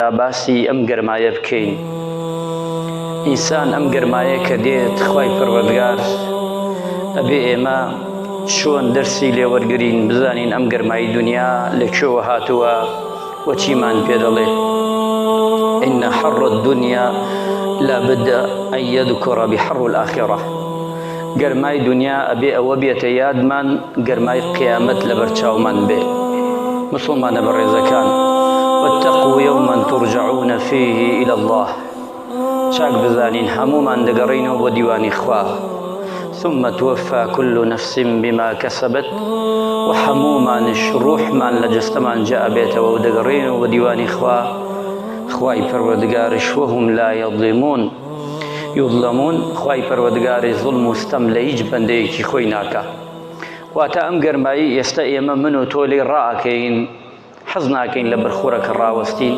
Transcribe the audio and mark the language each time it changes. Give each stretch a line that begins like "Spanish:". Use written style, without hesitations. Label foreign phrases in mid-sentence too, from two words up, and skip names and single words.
Central Kurdish: باسی ئەم گەرمایە بکەین. ئینسان ئەم گەرمایە کە دێت خوای پەروەردگار ئەبێ ئێمە چۆن دەرسی لێوەرگرین، بزانین ئەم گەرمایی دنیا لەکوێوە هاتووە و چیمان پێ دەڵێ.
Arabic: إن حر الدنيا لابد أن يذكر بحر الآخرة.
Central Kurdish: گەرمای دنیا ئەبێ ئەوە بێتە یادمان، گەرمای قیامەت لەبەرچاومان بێ. مسلمانە بەڕێزەکان،
Arabic: واتقوا يوما ترجعون فيه إلى الله.
Central Kurdish: چاک بزانین هەمومان دەگەڕینەوە بۆ دیوانی خوا.
Arabic: ثم توفى كل نفس بما كسبت.
Central Kurdish: وهەمومانش ڕوحمان لە جەستەمان جا بێتەوە و دەگەڕینەوە بۆ دیوانی خوا. خوای پەروەردگارش
Arabic: وهم لا یظلمون.
Central Kurdish: خوای پەروەردگاری زوڵم و ستەم لە هیچ بەندەیەکی خۆی ناکا. واتە ئەم گەرمایی ئێستا ئێمە من و تۆ لێ ڕائەکەین، حەز ناکەین لە بەرخورەکە ڕاوەستین.